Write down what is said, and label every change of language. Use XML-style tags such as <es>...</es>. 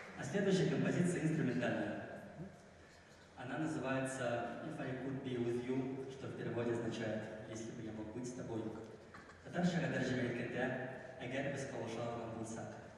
<ru>Следующая композиция инструментальная. Она называется «If I could be with you», что в переводе означает «Если бы я мог быть с тобой».</ru> <tt>Татарчага тәрҗемә иткәндә «Әгәр без кавыша алган булсак».</tt>